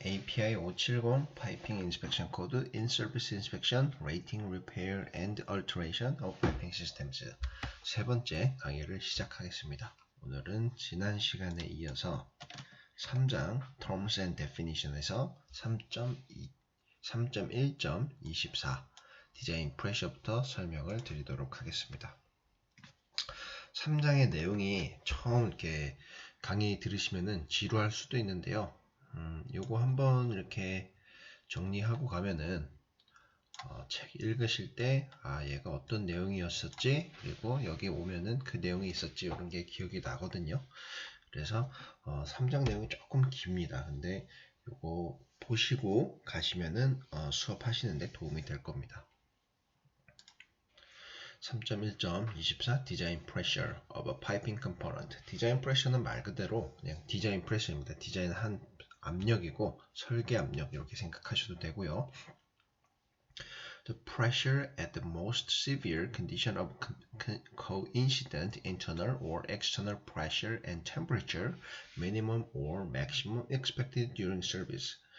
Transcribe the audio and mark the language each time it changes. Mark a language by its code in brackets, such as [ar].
[ko] API 570 파이핑 인스펙션 코드 [en] in service inspection, rating, repair and alteration of piping systems [ko] 세 번째 강의를 시작하겠습니다. 오늘은 지난 시간에 이어서 3장 Terms and Definition에서 3.1.24 디자인 프레셔부터 설명을 드리도록 하겠습니다. 3장의 내용이 처음 이렇게 강의 들으시면은 지루할 수도 있는데요. 요거 한번 이렇게 정리하고 가면은 책 읽으실 때 얘가 어떤 내용이었었지, 그리고 여기 오면은 그 내용이 있었지, 이런 게 기억이 나거든요. 그래서 3장 내용이 조금 깁니다. 근데 요거 보시고 가시면은 수업하시는데 도움이 될 겁니다. [en] 3.1.24 Design Pressure of a Piping Component. [ko] 디자인 프레셔는 말 그대로 그냥 디자인 프레셔입니다. 디자인한 압력이고 설계 압력 이렇게 생각하셔도 되고요. [en] The pressure at the most severe condition of coincident internal or external pressure and temperature, minimum or maximum expected during service.